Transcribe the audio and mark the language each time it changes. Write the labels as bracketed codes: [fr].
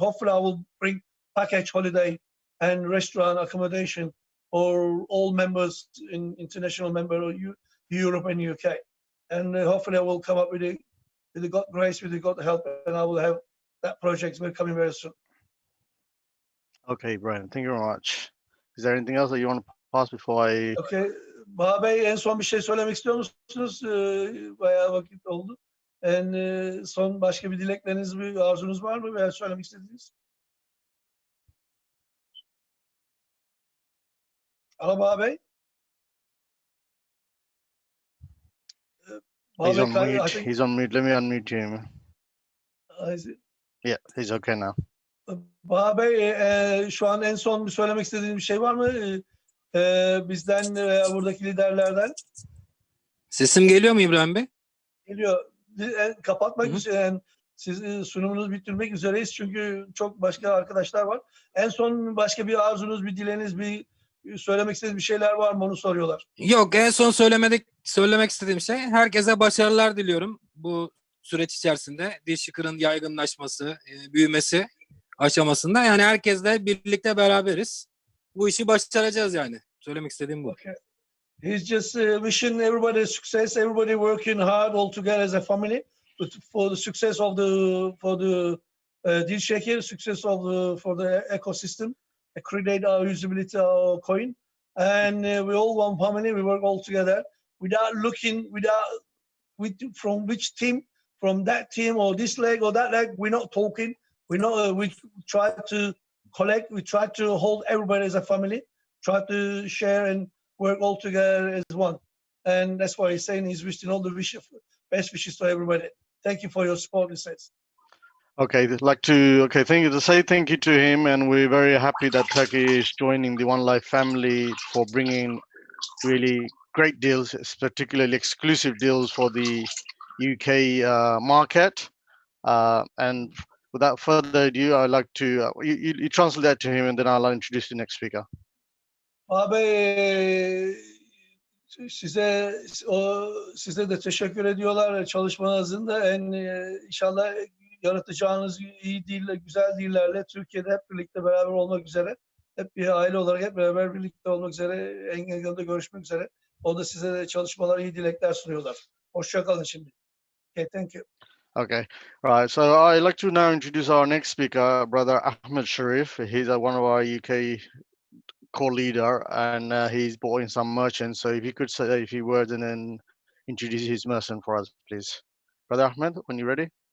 [en] Hopefully I will bring package holiday and restaurant accommodation for all members in international member of Europe and UK. And hopefully I will come up with the God grace, with the God help, and I will have that project coming very soon. Okay, Brian, thank you very much. Is there anything else that you want to pass before I... Okay. [tr] Baha Bey, en son bir şey söylemek istiyor musunuz? Bayağı vakit oldu. Son başka bir dilekleriniz, bir arzunuz var mı veya söylemek istediğiniz? Alo Baha Bey. [en] He's on mute. He's on mute. Let me unmute him. Yeah, he's okay now. [tr] Baha Bey, şu an en son bir söylemek istediğiniz bir şey var mı? Bizden, buradaki liderlerden. Sesim geliyor mu İbrahim Bey? Geliyor. Kapatmak üzere, yani siz sunumunuzu bitirmek üzereyiz çünkü çok başka arkadaşlar var. En son başka bir arzunuz, bir dileğiniz, bir söylemek istediğiniz bir şeyler var mı, onu soruyorlar. Yok, en son söylemek istediğim şey, herkese başarılar diliyorum bu süreç içerisinde. DealShaker'ın yaygınlaşması, büyümesi aşamasında. Yani herkesle birlikte beraberiz. Bu işi başaracağız yani. Söylemek istediğim bu. [en] Okay. He's just wishing everybody success, everybody working hard all together as a family for the success of the DealShaker, success for the ecosystem, create our usability, our coin, and we all one family. We work all together without looking from which team, from that team or this leg or that leg. We're not talking. We try to collect. We try to hold everybody as a family. Try to share and work all together as one. And that's why he's saying he's wishing all the best wishes to everybody. Thank you for your support, he says. Okay, I'd like to say thank you to him, and we're very happy that Turkey is joining the OneLife family for bringing really great deals, particularly exclusive deals for the UK market. And without further ado, I'd like to you translate that to him, and then I'll introduce the next speaker. [tr] Abi size de teşekkür ediyorlar çalışmanızın da inşallah yaratacağınız iyi diller, güzel dillerle Türkiye'de hep birlikte beraber olmak üzere, hep bir aile olarak hep beraber birlikte olmak üzere, en yakında görüşmek üzere. O da size de çalışmalar, iyi dilekler sunuyorlar. Hoşça kalın şimdi. [en] Okay, thank you. Okay, right. So I'd like to now introduce our next speaker, Brother Ahmed Sharif. He's one of our UK core leader, and he's brought in some merchants. So if you could say a few words and then introduce his merchant for us, please. Brother Ahmed, when you're ready.